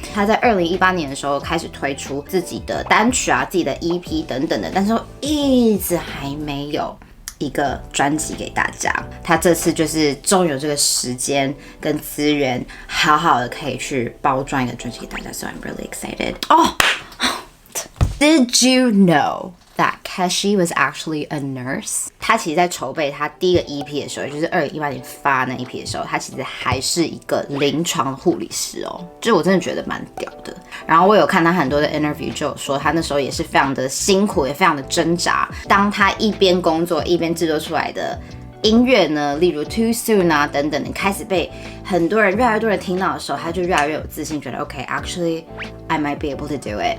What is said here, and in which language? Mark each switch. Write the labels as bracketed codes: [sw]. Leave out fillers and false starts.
[zh] 他在2018年的时候开始推出自己的单曲啊、自己的 EP 等等的，但是一直还没有一个专辑给大家。他这次就是终于有这个时间跟资源，好好的可以去包装一个专辑给大家。 [en] So I'm really excited. Did you know that Keshi was actually a nurse? [zh] 他其实在筹备他第一个 EP 的时候，也就是2018年发那 EP 的时候，他其实还是一个临床护理师哦，就我真的觉得蛮屌的。然后我有看他很多的 interview， 就有说他那时候也是非常的辛苦，也非常的挣扎。当他一边工作一边制作出来的音乐呢，例如 Too Soon 啊等等的，开始被越来越多人听到的时候，他就越来越有自信，觉得 OK， [en] actually I might be able to do it。